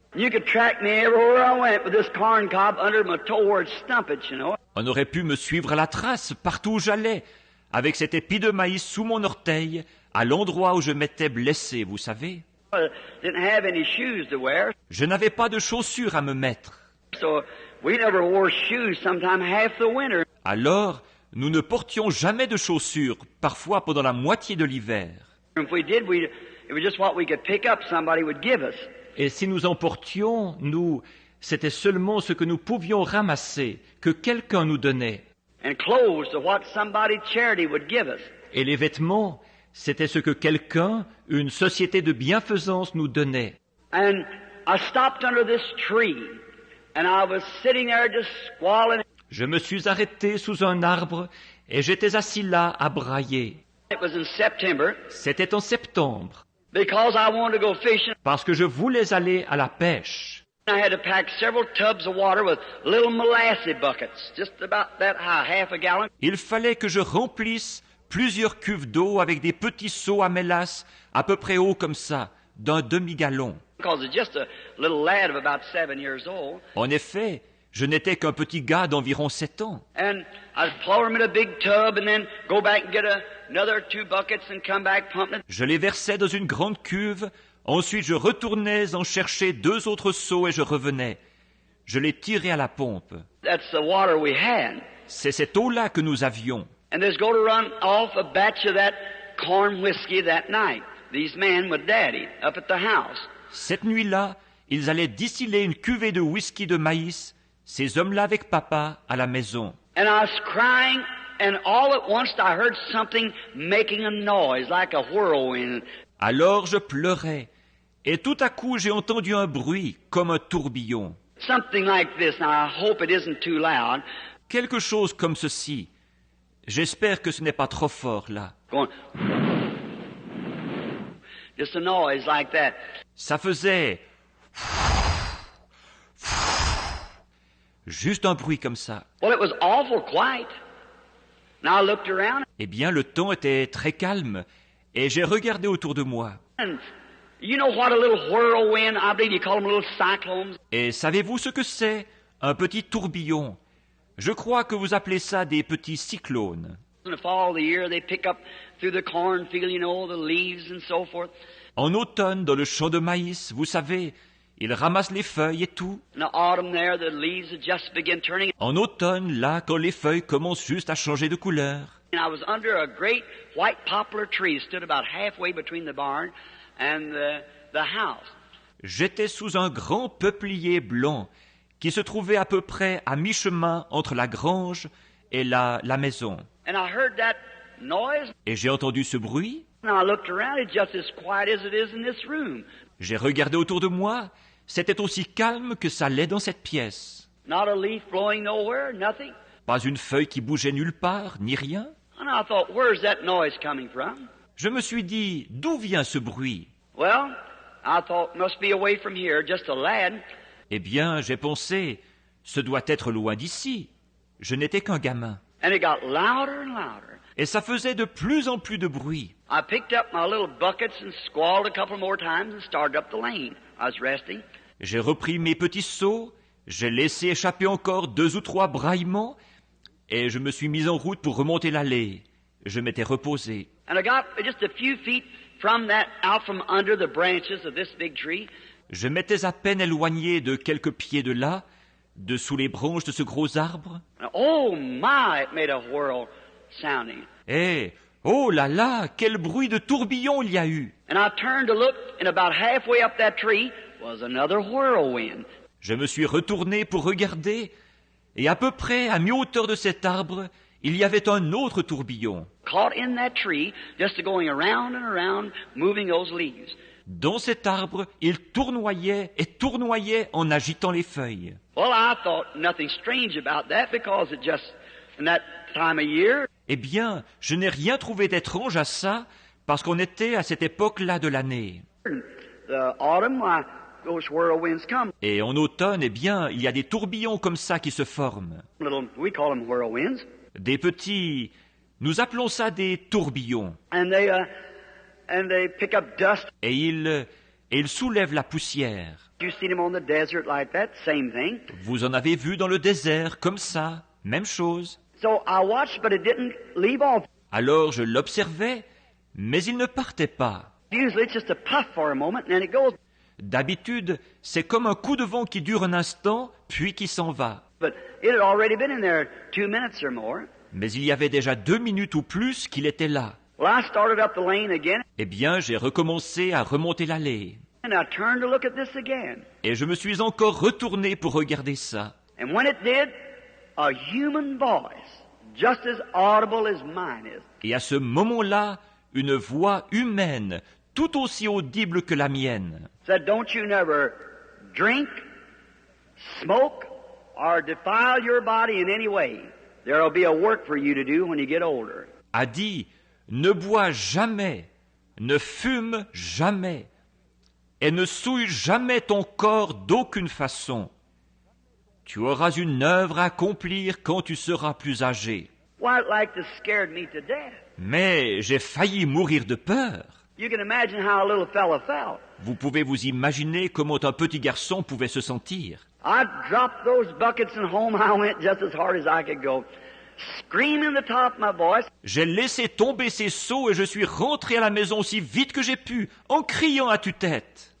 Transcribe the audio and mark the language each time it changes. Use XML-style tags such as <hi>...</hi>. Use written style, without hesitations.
<en>You could track me everywhere I went with this corn cob under my toe where it stumped,</en> <fr>On aurait pu me suivre à la trace partout où j'allais, avec cet épi de maïs sous mon orteil, à l'endroit où je m'étais blessé, vous savez.</fr> <en>I didn't have any shoes to wear,</en> <fr>Je n'avais pas de chaussures à me mettre.</fr> <en>so we never wore shoes sometime half the winter.</en> <fr>Alors, nous ne portions jamais de chaussures, parfois pendant la moitié de l'hiver.</fr> <en>If we did, it was just what we could pick up somebody would give us.</en> <fr>Et si nous en portions, c'était seulement ce que nous pouvions ramasser, que quelqu'un nous donnait.</fr> <en>And clothes to what somebody charity would give us.</en> <fr>Et les vêtements, c'était ce que quelqu'un, une société de bienfaisance nous donnait.</fr> <en>And I stopped under this tree, And I was sitting there just squalling.</en> <fr>Je me suis arrêté sous un arbre et j'étais assis là à brailler.</fr> <en>It was in September</en> <fr>C'était en septembre,</fr> <en>because I wanted to go fishing.</en> <fr>parce que je voulais aller à la pêche.</fr> <en>I had to pack several tubs of water with little molasses buckets, just about that high, half a gallon.</en> <fr>Il fallait que je remplisse plusieurs cuves d'eau avec des petits seaux à mélasse à peu près hauts comme ça, d'un demi-gallon.</fr> <en>Because it's just a little lad of about 7 years old.</en> <fr>En effet, je n'étais qu'un petit gars d'environ 7 ans.</fr> <en>And I'd pour them in a big tub and then go back and get another 2 buckets and come back pumping it.</en> <fr>Je les versais dans une grande cuve, ensuite je retournais en chercher 2 autres seaux et je revenais. Je les tirais à la pompe.</fr> <en>That's the water we had.</en> <fr>C'est cette eau-là que nous avions.</fr> <en>And there's going to run off a batch of that corn whiskey that night. These men with Daddy up at the house.</en> <fr>Cette nuit-là, ils allaient distiller une cuvée de whisky de maïs, ces hommes-là avec papa, à la maison.</fr> <en>And I was crying, and all at once I heard something making a noise like a whirlwind.</en> <fr>Alors je pleurais, et tout à coup j'ai entendu un bruit comme un tourbillon.</fr> <en>Something like this. Now I hope it isn't too loud.</en> <fr>Quelque chose comme ceci. J'espère que ce n'est pas trop fort là.</fr> <en>Going. Just a noise like that.</en> <fr>Ça faisait juste un bruit comme ça.</fr> <en>Well, it was awful quiet. Now I looked around,</en> <fr>Eh bien, le temps était très calme, et j'ai regardé autour de moi.</fr> <en>and you know what a little whirlwind, I believe you call them little cyclones.</en> <fr>Et savez-vous ce que c'est? Un petit tourbillon. Je crois que vous appelez ça des petits cyclones.</fr> <en>In the fall of the year, they pick up through the cornfield, you know, the leaves and so forth.</en> <fr>En automne, dans le champ de maïs, vous savez, ils ramassent les feuilles et tout.</fr> <en>In the autumn there, the leaves had just begin turning.</en> <fr>En automne, là, quand les feuilles commencent juste à changer de couleur.</fr> <en>And I was under a great white poplar tree, stood about halfway between the barn and the house.</en> <fr>J'étais sous un grand peuplier blanc qui se trouvait à peu près à mi-chemin entre la grange et la maison.</fr> <en>And I heard that noise,</en> <fr>Et j'ai entendu ce bruit.</fr> <en>and I looked around, it's just as quiet as it is in this room.</en> <fr>J'ai regardé autour de moi. C'était aussi calme que ça l'est dans cette pièce.</fr> <en>Not a leaf blowing nowhere, nothing.</en> <fr>Pas une feuille qui bougeait nulle part, ni rien.</fr> <en>And I thought, where's that noise coming from?</en> <fr>Je me suis dit, d'où vient ce bruit?</fr> <en>Well, I thought, must be away from here, just a lad.</en> <fr>Eh bien, j'ai pensé, ce doit être loin d'ici. Je n'étais qu'un gamin.</fr> <en>And it got louder and louder.</en> <fr>Et ça faisait de plus en plus de bruit.</fr> <en>I picked up my little buckets and squalled a couple more times and started up the lane. I was resting.</en> <fr>J'ai repris mes petits seaux, j'ai laissé échapper encore 2 ou 3 braillements, et je me suis mis en route pour remonter l'allée. Je m'étais reposé.</fr> <en>And I got just a few feet from that, out from under the branches of this big tree.</en> <fr>Je m'étais à peine éloigné de quelques pieds de là, de sous les branches de ce gros arbre.</fr> <en>And oh my, it made a whirl sounding.</en> <fr>Et, oh là là, quel bruit de tourbillon il y a eu!</fr> <en>And I turned to look, and about halfway up that tree was another whirlwind.</en> <fr>Je me suis retourné pour regarder, et à peu près à mi-hauteur de cet arbre, il y avait un autre tourbillon.</fr> <en>Caught in that tree, just going around and around, moving those leaves.</en> <fr>Dans cet arbre, il tournoyait et tournoyait en agitant les feuilles.</fr> <en>Well, I thought nothing strange about that because it just, in that time of year,</en> <fr>Eh bien, je n'ai rien trouvé d'étrange à ça, parce qu'on était à cette époque-là de l'année.</fr> <en>the autumn, why, those whirlwinds come.</en> <fr>Et en automne, eh bien, il y a des tourbillons comme ça qui se forment.</fr> <en>We call them whirlwinds.</en> <fr>Des petits... Nous appelons ça des tourbillons.</fr> <en>And they pick up dust.</en> <fr>Et ils soulèvent la poussière.</fr> <en>You see them on the desert like that, same thing.</en> <fr>Vous en avez vu dans le désert, comme ça, même chose.</fr> <en>So I watched, but it didn't leave off.</en> <fr>Alors je l'observais, mais il ne partait pas.</fr> <en>Usually it's just a puff for a moment, and then it goes.</en> <fr>D'habitude, c'est comme un coup de vent qui dure un instant, puis qui s'en va.</fr> <en>But it had already been in there 2 minutes or more.</en> <fr>Mais il y avait déjà 2 minutes ou plus qu'il était là.</fr> <en>Well, I started up the lane again,</en> <fr>Eh bien, j'ai recommencé à remonter l'allée.</fr> <en>and I turned to look at this again.</en> <fr>Et je me suis encore retourné pour regarder ça.</fr> <en>And when it did, a human voice, just as audible as mine is,</en> <fr>Et à ce moment-là, une voix humaine, tout aussi audible que la mienne,</fr> <en>said, "Don't you never drink, smoke, or defile your body in any way, there will be a work for you to do when you get older.</en> <fr>A dit, ne bois jamais, ne fume jamais, et ne souille jamais ton corps d'aucune façon. Tu auras une œuvre à accomplir quand tu seras plus âgé.</fr> <en>Well, it like to scared me to death.</en> <fr>Mais j'ai failli mourir de peur.</fr> <en>You can imagine how a little fella felt.</en> <fr>Vous pouvez vous imaginer comment un petit garçon pouvait se sentir.</fr> <en>I dropped those buckets and home I went just as hard as I could go, screaming the top of my voice.</en> <fr>J'ai laissé tomber ces seaux et je suis rentré à la maison aussi vite que j'ai pu, en criant à tue-tête.</fr>